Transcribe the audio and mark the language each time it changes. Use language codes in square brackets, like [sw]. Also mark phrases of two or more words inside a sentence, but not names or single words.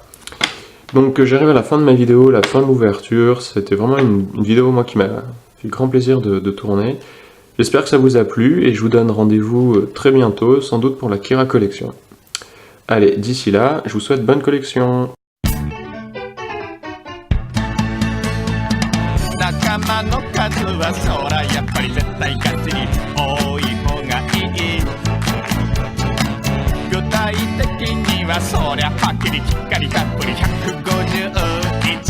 [fr] Donc j'arrive à la fin de ma vidéo, la fin de l'ouverture. C'était vraiment une vidéo moi qui m'a fait grand plaisir de tourner. J'espère que ça vous a plu et je vous donne rendez-vous très bientôt, sans doute pour la Kira Collection. Allez, d'ici là, je vous souhaite bonne collection. [ja] 仲間の数はそらやっぱり絶対ガチに多い方がいい。具体的にはそりゃはっきりきっかりたっぷり150